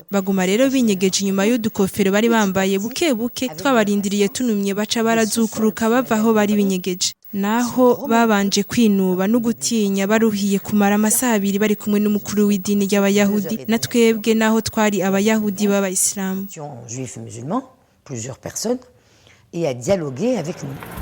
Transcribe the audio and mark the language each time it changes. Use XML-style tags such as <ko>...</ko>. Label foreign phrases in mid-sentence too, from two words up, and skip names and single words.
<rn>Baguma rero binyegeje inyuma y'udukofero bari bambaye buke buke twabarindiriye tunumye baca barazukuruka bava aho bari binyegeje. Naho babanje kwinuba no gutinya baruhiye kumara amasaha 2 bari kumwe n'umukuru w'idini ry'Abayahudi na twebwe naho twari Abayahudi b'Abayisilamu.</rn> <fr>Juifs musulmans, plusieurs personnes, et à dialoguer avec nous.</fr>